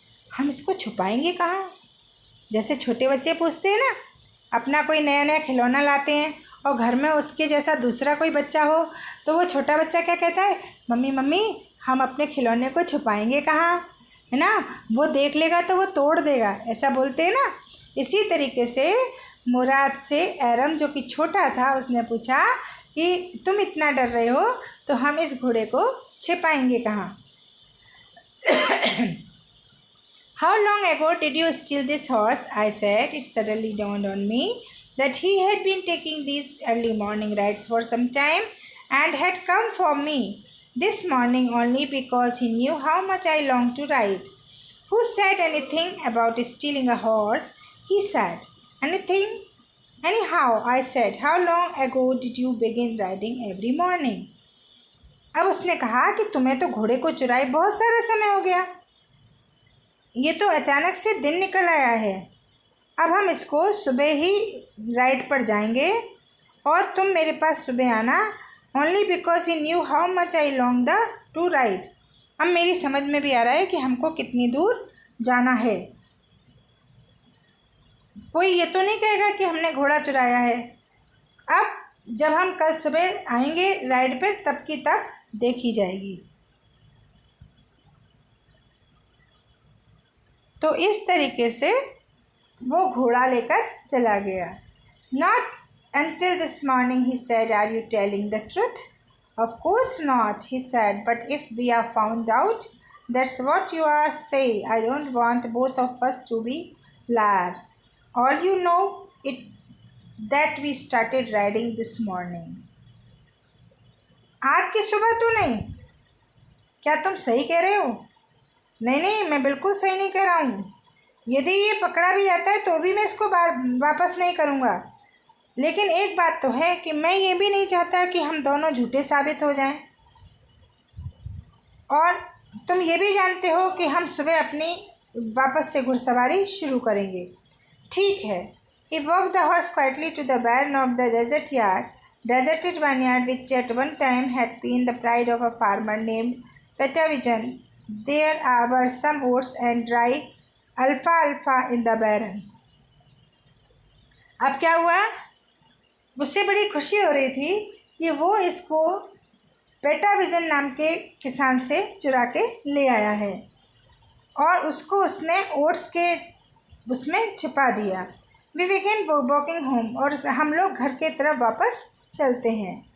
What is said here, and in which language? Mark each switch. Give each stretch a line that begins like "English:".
Hindi: हम इसको छुपाएंगे कहाँ? जैसे छोटे बच्चे पूछते हैं ना, अपना कोई नया नया खिलौना लाते हैं और घर में उसके जैसा दूसरा कोई बच्चा हो, तो वो छोटा बच्चा क्या कहता है, मम्मी मम्मी हम अपने खिलौने को छुपाएंगे कहाँ, है ना, वो देख लेगा तो वो तोड़ देगा, ऐसा बोलते हैं ना। इसी तरीके से मुराद से एरम, जो कि छोटा था, उसने पूछा कि तुम इतना डर रहे हो तो हम इस घोड़े को छिपाएंगे कहाँ?
English: How long ago did you steal this horse? I said. It suddenly dawned on me that he had been taking these early morning rides for some time and had come for me this morning only because he knew how much I longed to ride. Who said anything about stealing a horse? He said. Anything? Anyhow, I said, how long ago did you begin riding every morning?
Hindi: अब उसने कहा कि तुम्हें तो घोड़े को चुराए बहुत सारा समय हो गया, ये तो अचानक से दिन निकल आया है। अब हम इसको सुबह ही राइड पर जाएंगे और तुम मेरे पास सुबह आना,
English: Only because he knew how much I longed to ride.
Hindi: अब मेरी समझ में भी आ रहा है कि हमको कितनी दूर जाना है। कोई ये तो नहीं कहेगा कि हमने घोड़ा चुराया है। अब जब हम कल सुबह आएंगे राइड पर, तब की तब देखी जाएगी। तो इस तरीके से वो घोड़ा लेकर चला गया।
English: Not until this morning, he said, are you telling the truth? Of course not, he said, but if we are found out, that's what you are saying. I don't want both of us to be liar. All you know it that we started riding this morning.
Hindi: आज की सुबह तो नहीं, क्या तुम सही कह रहे हो? नहीं नहीं, मैं बिल्कुल सही नहीं कह रहा हूँ। यदि ये पकड़ा भी जाता है तो भी मैं इसको वापस नहीं करूँगा। लेकिन एक बात तो है कि मैं ये भी नहीं चाहता कि हम दोनों झूठे साबित हो जाएं। और तुम ये भी जानते हो कि हम सुबह अपनी वापस से घुड़सवारी शुरू करेंगे। ठीक है।
English: He walked the horse quietly to the barn of the deserted barnyard, which at one time had been the pride of a farmer named Petavision. There were some oats and dry alfalfa in the barn.
Hindi: अब क्या हुआ? उससे बड़ी खुशी हो रही थी कि वो इसको पेटाविजन नाम के किसान से चुरा के ले आया है और उसको उसने ओट्स के उसमें छिपा दिया।
English: we began walking home,
Hindi: और हम लोग घर के तरफ वापस चलते हैं।